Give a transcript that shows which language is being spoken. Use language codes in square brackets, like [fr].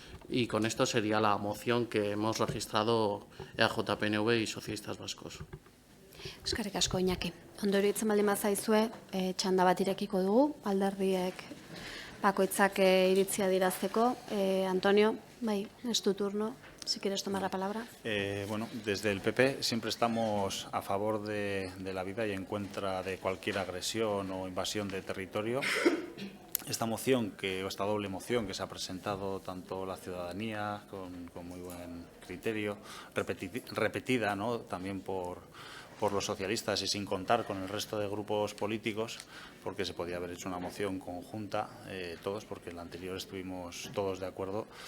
[es] Y con esto sería la moción que hemos registrado EAJ-PNV y Socialistas Vascos. [eu] Eskerrik asko, Iñaki. Ondo iruditzen baldin bazaizue, txanda bat irekiko dugu, alderdiek bakoitzak iritzia dirazteko. [es] Antonio, bai, es tu turno, si quieres tomar la palabra. Bueno, desde el PP siempre estamos a favor de la vida y en contra de cualquier agresión o invasión de territorio. Esta doble moción que se ha presentado tanto la ciudadanía con muy buen criterio, repetida, ¿no?, también por los socialistas y sin contar con el resto de grupos políticos, porque se podía haber hecho una moción conjunta todos, porque en la anterior estuvimos todos de acuerdo.